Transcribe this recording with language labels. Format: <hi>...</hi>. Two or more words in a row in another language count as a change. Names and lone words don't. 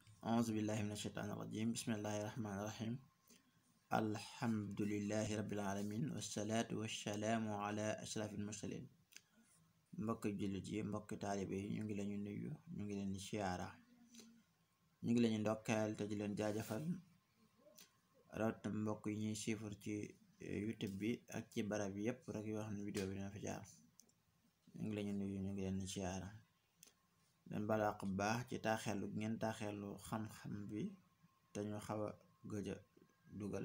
<ar>أعوذ بالله من الشيطان الرجيم بسم الله الرحمن الرحيم الحمد لله رب العالمين والصلاة والسلام على أشرف المرسلين</ar> <wo>mbokk jullit yi mbokk taalibe yi ñu ngi lañu nuyu ñu ngi leen di siyaara ñu ngi lañu ndokkeel te di leen jaajëfal rawatina mbokk yi ñuy siifar ci YouTube bi ak ci barab yi yépp rek yoo xam ne vidéo bi dina fa jaar ñu ngi lañu nuyu ñu ngi leen di siyaara leen balaq bu baax ci taaxeelu ngeen taaxeelu xam-xam bi te ñu xaw a gëj a dugal</wo>